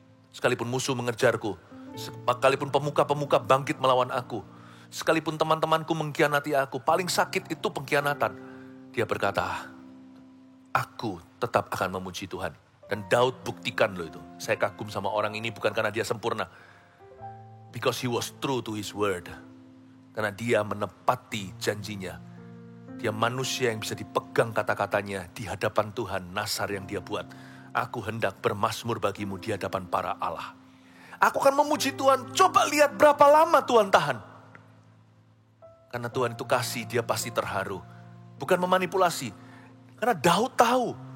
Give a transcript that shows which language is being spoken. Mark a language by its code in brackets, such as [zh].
[id] Sekalipun musuh mengejarku, sekalipun pemuka-pemuka bangkit melawan aku, sekalipun teman-temanku mengkhianati aku, paling sakit itu pengkhianatan. Dia berkata, aku tetap akan memuji Tuhan. Dan Daud buktikan loh itu. Saya kagum sama orang ini bukan karena dia sempurna. [en] Because he was true to his word. [id] Karena dia menepati janjinya. Dia manusia yang bisa dipegang kata-katanya di hadapan Tuhan, nasar yang dia buat. Aku hendak bermazmur bagimu di hadapan para Allah. Aku akan memuji Tuhan. Coba lihat berapa lama Tuhan tahan. Karena Tuhan itu kasih, dia pasti terharu. Bukan memanipulasi. Karena Daud tahu.